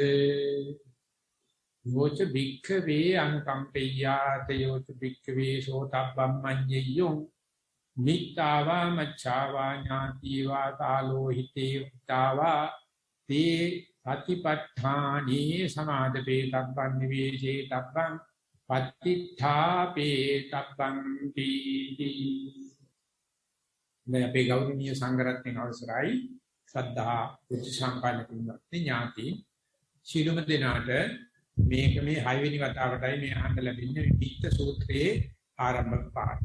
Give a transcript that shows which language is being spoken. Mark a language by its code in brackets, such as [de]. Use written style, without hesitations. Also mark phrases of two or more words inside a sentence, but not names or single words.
[pi] යෝච භික්ඛවේ අනුකම්පෙය්‍යාත යෝච භික්ඛවේ සෝතබ්බම් මඤ්ඤයෝ මිත්තාවා මච්ඡාවා ඥාතිවා කාලෝහිතේ තාවා තේ සතිපට්ඨානේ සමාදපේ තබ්බන් නිවේසේ තබ්බන් පත්තිඨාපේ තබ්බන් තීති. [si] මේ අපේ ගෞරවනීය සංඝරත්නයේ අවසරයි ශ්‍රද්ධා උච්ච සම්පන්න පින්වත්නි ඥාති ශීලම දෙනාට මේක මේ 6 වෙනි වතාවටයි මේ අහන්න ලැබෙන්නේ විත්ත සූත්‍රයේ ආරම්භක පාඩය.